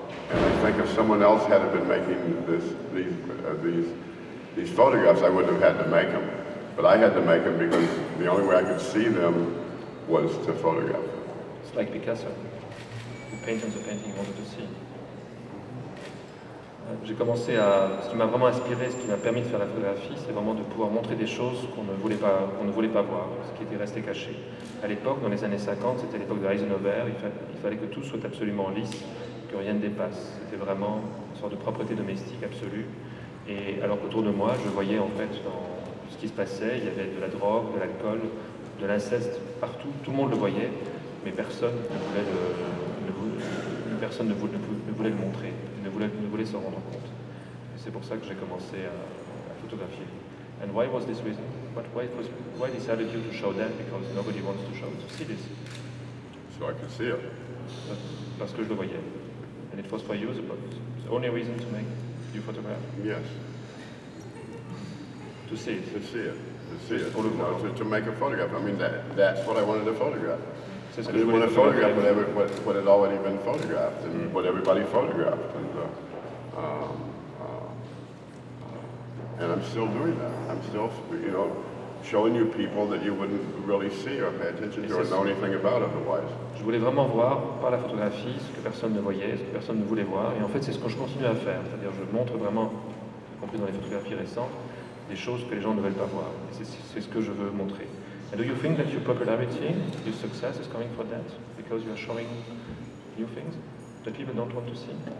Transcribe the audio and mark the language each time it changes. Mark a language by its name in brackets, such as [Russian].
[English] And I think if someone else had been making these photographs, I wouldn't have had to make them. But I had to make them because the only way I could see them was to photograph them. It's like Picasso, who painted the painting he wanted to see. [French] J'ai commencé à. Ce qui m'a vraiment inspiré, ce qui m'a permis de faire la photographie, c'est vraiment de pouvoir montrer des choses qu'on ne voulait pas voir, ce qui était resté caché. À l'époque, dans les années 50, c'était l'époque de Eisenhower, il fallait que tout soit absolument lisse, que rien ne dépasse. C'était vraiment une sorte de propreté domestique absolue. Et alors qu'autour de moi, je voyais en fait dans ce qui se passait, il y avait de la drogue, de l'alcool, de l'inceste partout. Tout le monde le voyait, mais personne ne voulait le montrer, ne voulait s'en rendre compte. Et c'est pour ça que j'ai commencé à photographier. [English] And why was this reason? But why decided you to show them? Because nobody wants to show to see this. So I can see it. [French] Parce que je le voyais. [English] And it was for you, but the only reason to make you photograph? Yes. To see it. To see it. To make a photograph. I mean, that's what I wanted to photograph. I didn't want to photograph what had already been photographed and what everybody photographed. And I'm still doing that. I'm still, you know, showing you people that you wouldn't really see or pay attention to or know anything about otherwise. [French] Je voulais vraiment voir par la photographie ce que personne ne voyait, ce que personne ne voulait voir. Et en fait, c'est ce que je continue à faire. C'est-à-dire, je montre vraiment, y compris dans les photographies récentes, des choses que les gens ne veulent pas voir. Et c'est ce que je veux montrer. [English] And do you think that your popularity, your success is coming from that? Because you are showing new things that people don't want to see?